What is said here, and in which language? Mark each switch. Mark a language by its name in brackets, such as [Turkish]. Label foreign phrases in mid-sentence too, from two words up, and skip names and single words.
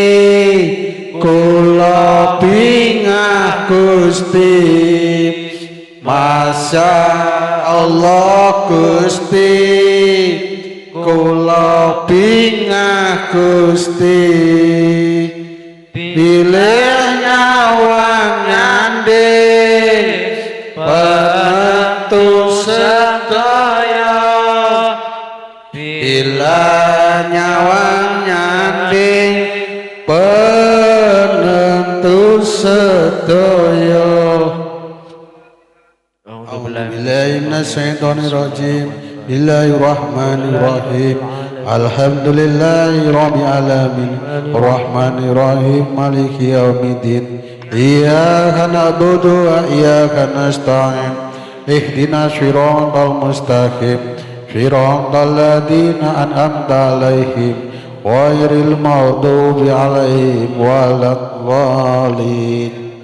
[Javanese] kula bingah Gusti [Arabic] ما شاء الله [Javanese] Gusti kula bingah Gusti pilih nyawang nyanding penentu sedaya bila nyawang nyanding penentu sedaya [Arabic] أعوذ بالله من الشيطان الرجيم بسم الله الرحمن الرحيم الحمد لله رب العالمين الرحمن الرحيم مالك يوم الدين إياك نعبد وإياك نستعين اهدنا الصراط المستقيم صراط الذين أنعمت عليهم غير المغضوب عليهم ولا الضالين